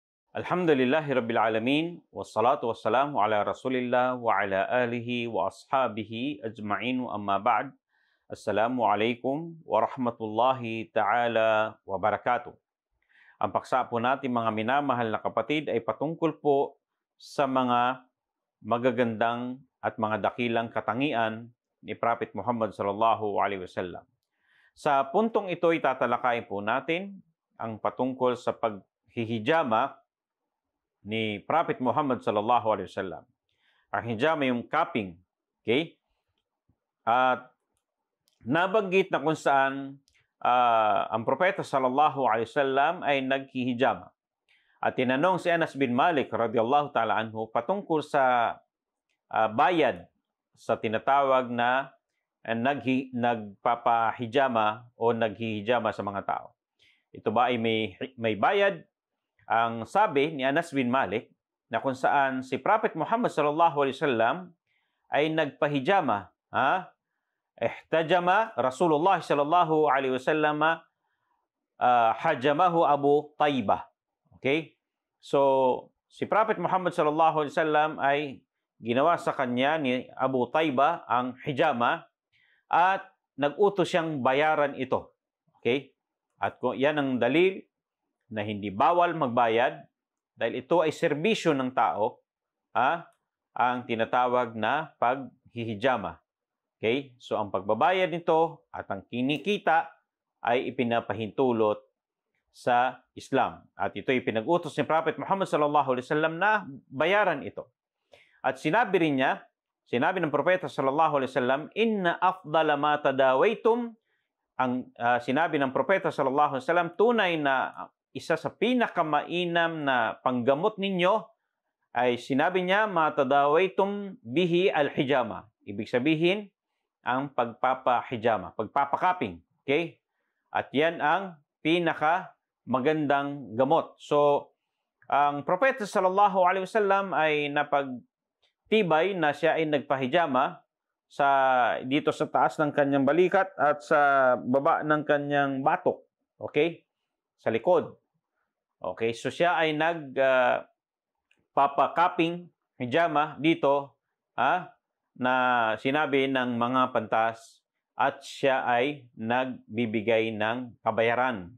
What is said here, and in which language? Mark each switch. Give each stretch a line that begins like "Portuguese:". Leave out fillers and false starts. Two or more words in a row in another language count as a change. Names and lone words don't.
Arabic: الحمد لله رب العالمين، والصلاة والسلام على رسول الله وعلى آله وأصحابه أجمعين أما بعد. السلام عليكم ورحمة الله تعالى وبركاته.
Filipino: Ang paksa po natin mga minamahal na kapatid ay patungkol po sa mga magagandang at mga dakilang katangian ni Prophet Muhammad
Arabic: صلى الله عليه وسلم.
Filipino: Sa puntong ito ay tatalakayin po natin ang patungkol sa paghihijama ni Prophet Muhammad
Arabic: صلى الله عليه وسلم.
Filipino: Ang hijama yung cupping, okay? At nabanggit na kung saan ang propeta
Arabic: صلى الله عليه وسلم
Filipino: ay naghihijama. At tinanong si Anas bin Malik
Arabic: رضي الله تعالى عنه
Filipino: patungkol sa bayad sa tinatawag na nagpapahijama o naghihijama sa mga tao. Ito ba ay may bayad? Ang sabi ni Anas bin Malik na kung saan si Prophet Muhammad
Arabic: صلى الله عليه وسلم
Filipino: ay nagpahijama,
Arabic: احتجم رسول الله صلى الله عليه وسلم حجمه أبو طيبة.
Filipino: Okay? So si Prophet Muhammad
Arabic: صلى الله عليه وسلم
Filipino: ay ginawa sa kanya ni Abu Taibah ang hijama at nag-utos siyang bayaran ito. Okay? At kung yan ang dalil na hindi bawal magbayad dahil ito ay serbisyo ng tao, ang tinatawag na paghihijama. Okay? So ang pagbabayad nito at ang kinikita ay ipinapahintulot sa Islam. At ito ay pinag-utos ni Prophet Muhammad
Arabic: صلى الله عليه وسلم
Filipino: na bayaran ito. At sinabi ng propeta
Arabic: صلى الله عليه وسلم, إن أفضل ما تداويتم,
Filipino: ang sinabi ng propeta
Arabic: صلى الله عليه وسلم,
Filipino: tunay na isa sa pinakamainam na panggamot ninyo ay sinabi niya,
Arabic: ما تداويتم به الحجامة.
Filipino: Ibig sabihin, ang pagpapahijama, pagpapakaping. Okay? At yan ang pinaka magandang gamot. So, ang propeta
Arabic: صلى الله عليه وسلم
Filipino: ay napagtibay na siya ay nagpahijama dito sa taas ng kanyang balikat at sa baba ng kanyang batok. Okay? Sa likod. Okay, so siya ay nagpapakaping hijama dito na sinabi ng mga pantas at siya ay nagbibigay ng kabayaran.